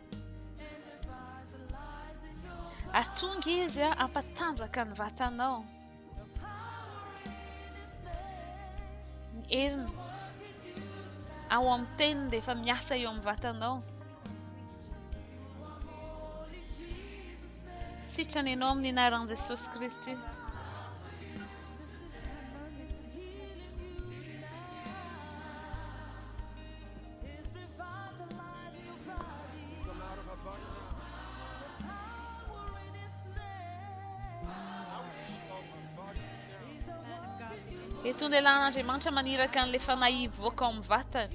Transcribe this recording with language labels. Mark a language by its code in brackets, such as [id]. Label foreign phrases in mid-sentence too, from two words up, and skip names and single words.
[mg] Atonga izy ampatanjaka ny vatanao. Ny heriny. Ao amin'ny teniny dia efa miasa eo amin'ny vatanao. Sitrana ianao amin'ny anaran'i Jesosy Kristy. [en] Come out of her body now. Out of her body now. [mg] Eto ny lehilahin'Andriamanitra maniraka an'ilay fanahy voaka ao amin'ny vatany.